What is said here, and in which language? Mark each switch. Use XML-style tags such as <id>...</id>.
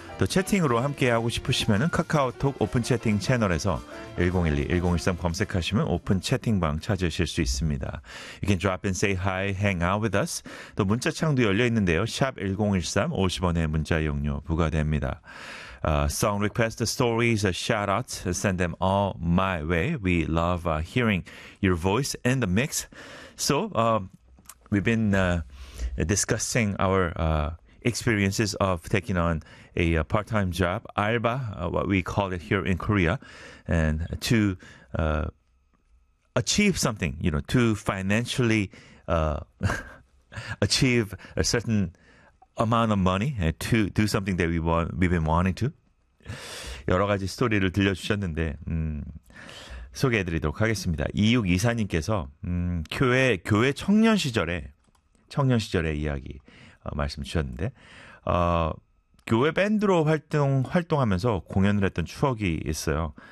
<ko>또 채팅으로 함께하고 싶으시면 카카오톡 오픈 채팅 채널에서 1012-1013 검색하시면 오픈 채팅방 찾으실 수 있습니다.</ko> <en>You can drop in, say hi, hang out with us.</en> <ko>또 문자창도 열려있는데요. 샵 1013, 50원의 문자 이용료 부과됩니다.</ko> <en>Song requests, stories, shout-outs, send them all my way. We love hearing your voice in the mix. So we've been discussing our experiences of taking on a part-time job, 알바, what we call it here in Korea, and to achieve something, you know, to financially achieve a certain amount of money and to do something that we want, we've been wanting to.</en> <ko>여러 가지 스토리를 들려주셨는데 소개해드리도록 하겠습니다. 2624님께서 교회 청년 시절의 이야기 말씀 주셨는데 교회 밴드로 활동하면서 공연을 했던 추억이 있어요.</ko>